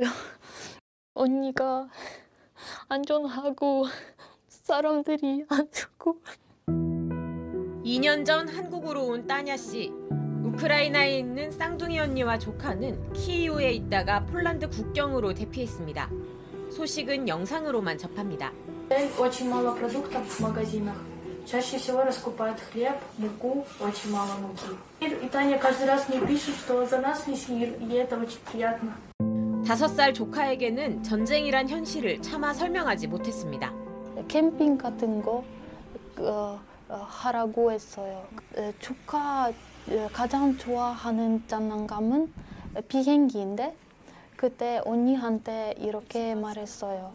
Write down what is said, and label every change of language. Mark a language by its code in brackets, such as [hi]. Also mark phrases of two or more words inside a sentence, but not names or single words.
[ko] 언니가 안전하고 사람들이 안 죽고. 2년 전 한국으로 온 따냐 씨. 우크라이나에 있는 쌍둥이 언니와 조카는 키이우에 있다가 폴란드 국경으로 대피했습니다. 소식은 영상으로만 접합니다. [ru] Очень мало продуктов в магазинах. чаще всего раскупают хлеб, муку, очень мало муки. И Таня каждый раз мне пишет, что за нас весь мир, и это очень приятно. [ko] 5살 조카에게는 전쟁이란 현실을 차마 설명하지 못했습니다. 캠핑 같은 거 하라고 했어요. 조카 가장 좋아하는 장난감은 비행기인데 그때 언니한테 이렇게 말했어요.